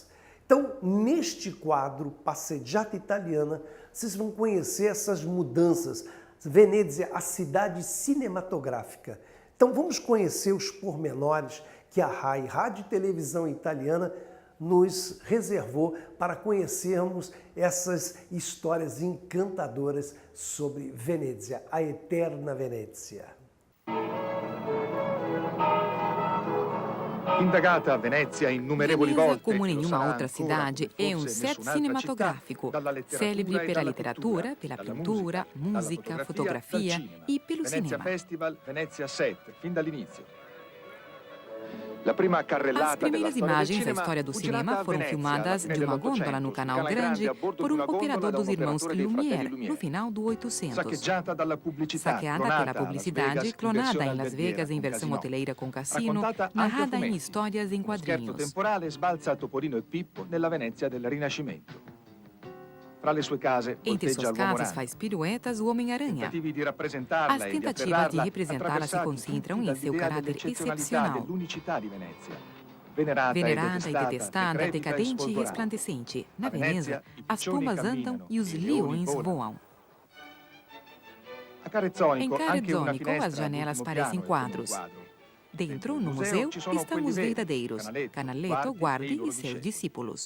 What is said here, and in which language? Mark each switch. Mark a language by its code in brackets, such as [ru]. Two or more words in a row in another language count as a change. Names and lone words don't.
[pt] Então, neste quadro, Passeggiata Italiana, vocês vão conhecer essas mudanças. Venezia, a cidade cinematográfica. Então, vamos conhecer os pormenores que a RAI, Rádio e Televisão Italiana, nos reservou para conhecermos essas histórias encantadoras sobre Venezia, a eterna Venezia. [it] Indagata a Venezia innumerevoli [pt] Veneza, [it] volte, [pt] como [it] lo [pt] nenhuma [it] sarà [pt] outra [it] ancora, [pt] cidade, é um [it] forse [pt] set [it] nessun'altra [pt] cinematográfico, [it] città, dalla letteratura [pt] célebre e pela [it] dalla [pt] literatura, [it] pittura, [pt] pela [it] dalla [pt] pintura, [it] dalla [pt] música, fotografia [it] dal cinema. [pt] e pelo [it] Venezia [pt] cinema. [it] Festival, Venezia Set, fin dall'inizio. La prima carrellata [pt] As primeiras [it] della storia del [pt] imagens da [it] cinema [pt] história do [it] fu girata [pt] cinema [it] a [pt] foram [it] Venezia, [pt] filmadas [it] alla fine [pt] de uma [it] dell'Ottocento, [pt] gôndola no [it] su [pt] Canal [it] Canale Grande, [pt] Grande [it] a bordo [pt] por [it] di [pt] um [it] una gondola [pt] operador [it] da [pt] dos [it] un [pt] irmãos [it] operatore dei fratelli Lumière, [pt] Lumière. no final do 800. [it] Saccheggiata dalla pubblicità, [pt] Saqueada [it] clonata [pt] pela [it] a Las [pt] publicidade, [it] Vegas, in [pt] clonada [it] versione [pt] em Las [it] alberghiera [pt] Vegas em [it] con [pt] versão [it] casino. [pt] hoteleira com cassino, [it] Raccontata anche a [pt] narrada em [it] fumetti. [pt] histórias em [it] Uno scherzo [pt] quadrinhos. [it] temporale sbalza Topolino e Pippo nella Venezia del Rinascimento. Fra le sue case [pt] Entre [it] volteggia [pt] suas [it] l'uomo [pt] casas [it] ragno. [pt] faz piruetas o Homem-Aranha. [it] Tentativi di rappresentarla [pt] As [it] e di [pt] tentativas de [it] afferrarla [pt] representá-la se [it] attraversati [pt] concentram [it] tutti [pt] em seu [it] dall'idea [pt] caráter [it] dell'eccezionalità [pt] excepcional. [it] dell'unicità di Venezia. venerata [pt] Venerada e detestada, decadente e resplandecente. Na Veneza, as pombas andam e os leões voam. Em Carezzonico, as janelas parecem quadros. Dentro, no museu, estão os verdadeiros, Canaletto, Guardi e seus discípulos.